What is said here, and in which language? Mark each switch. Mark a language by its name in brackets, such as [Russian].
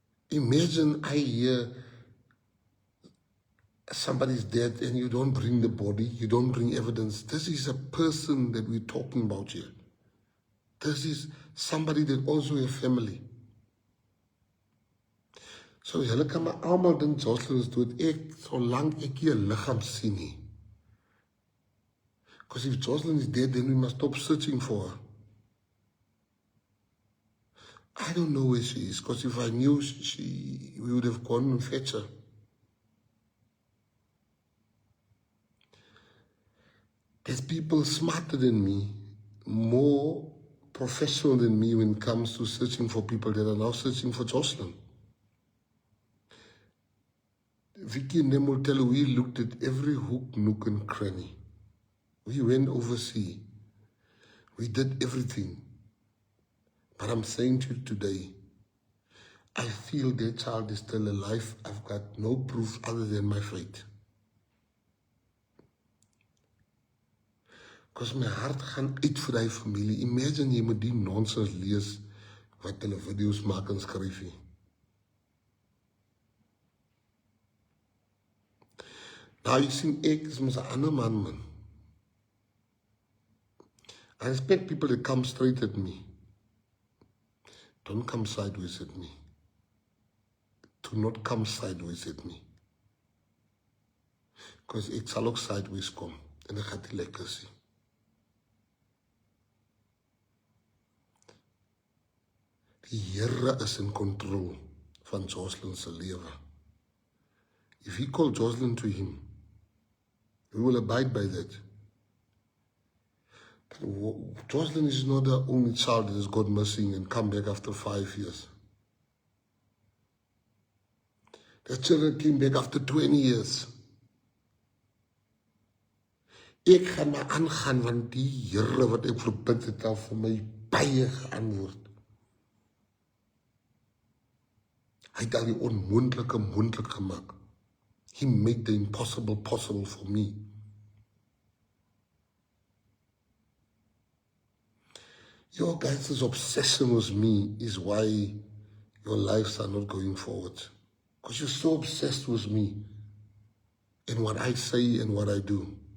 [English] Imagine I hear somebody's dead and you don't bring the body, you don't bring evidence. This is a person that we're talking about here. This is somebody that also has family. [Afrikaans] So julle kan maar almal dink Joslin is dood. Solank ek hier 'n liggaam sien nie. [English] Because if Joslin is dead, then we must stop searching for her. I don't know where she is, because if I knew we would have gone and fetch her. There's people smarter than me, more professional than me when it comes to searching for people that are now searching for Joslin. Vicky and them will tell you, we looked at every hook, nook, and cranny. We went overseas. We did everything. But I'm saying to you today, I feel that child is still alive. I've got no proof other than my faith. Because my heart [Afrikaans] gaan uit vir die familie. Imagine jy moet die nonsens lees wat hulle video's maak en skryf nie. Nou jy sien ek is mos 'n ander man. [English] I expect people to come straight at me. Don't come sideways at me. Do not come sideways at me. [Afrikaans] Because ek sal ook sideways kom en ek gaan dit lekker sien. Die Here is in control van Joslin se lewe. [English] If he called Joslin to him, we will abide by that. But Joslin is not the only child that has gone missing and come back after 5 years. The children came back after 20 years. [Afrikaans] Ek gaan maar aangaan, want die Here wat ek verbid het al vir my baie geantwoord. Hy het al die onmoontlike moontlik gemaak. [English] He made the impossible possible for me. Your guys' obsession with me is why your lives are not going forward. Because you're so obsessed with me and what I say and what I do.